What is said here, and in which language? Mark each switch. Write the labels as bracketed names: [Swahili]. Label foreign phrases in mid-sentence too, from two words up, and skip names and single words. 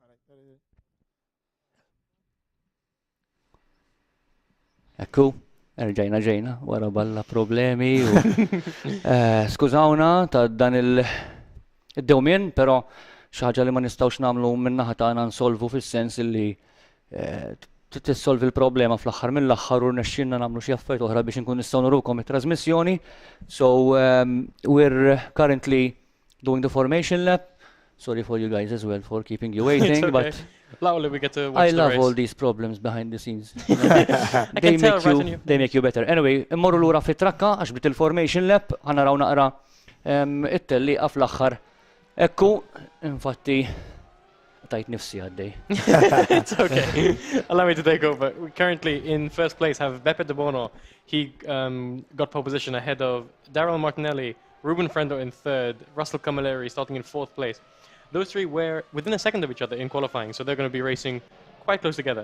[Maltese] Ekku, ġejna, wara balla problemi. Skużawna ta' dan il-dewmien, pero xaħġa li ma nistawx namlu minnaħa tagħna nsolvu fis-sens li tissolvi l-problema fl-aħħar mill-aħħar u nexxinna nagħmlu xi affarijiet oħra biex inkun nistgħu nurukom it-trasmissjoni. [English] So we're currently doing the formation lap. Sorry for you guys as well for keeping you waiting, but Lovely, we get to watch I the love race. all these problems behind the scenes. I can tell right on you. They make you better. Anyway, [Maltese] immorru lura fit-trakka għax bit il- [English] formation lap [Maltese] ħanaraw naqra it-telli fl-aħħar. Ekku, infatti, tajt nifsi għaddej. [English] It's okay. Allow me to take over. We currently in first place have Beppe De Bono. He got pole position ahead of Daryl Martinelli, Ruben Frendo in third, Russell Camilleri starting in fourth place. Those three were within a second of each other in qualifying, so they're going to be racing quite close together.